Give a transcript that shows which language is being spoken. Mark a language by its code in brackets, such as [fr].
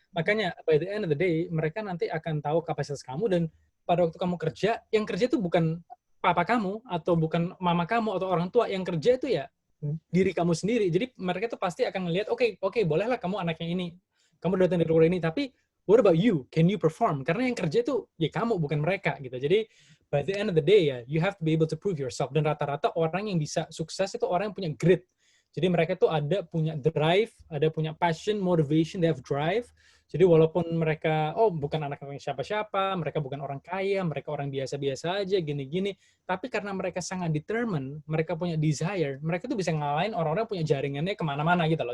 [id] Makanya [en] by the end of the day, [id] mereka nanti akan tahu kapasitas kamu dan pada waktu kamu kerja, yang kerja itu bukan papa kamu atau bukan mama kamu atau orang tua, yang kerja itu ya diri kamu sendiri. Jadi mereka tuh pasti akan melihat, oke, bolehlah kamu anaknya ini, kamu datang dari luar ini, tapi [en] what about you? Can you perform? [id] Karena yang kerja itu ya kamu, bukan mereka gitu. Jadi [en] by the end of the day [id] ya, [en] you have to be able to prove yourself. [id] Dan rata-rata orang yang bisa sukses itu orang yang punya grit. Jadi mereka tuh ada punya drive, ada punya passion, motivation, [en] they have drive. [id] Jadi walaupun mereka, bukan anak siapa-siapa, mereka bukan orang kaya, mereka orang biasa-biasa aja, gini-gini. Tapi karena mereka sangat determined, mereka punya desire, mereka tuh bisa ngalahin orang-orang punya jaringannya kemana-mana gitu loh.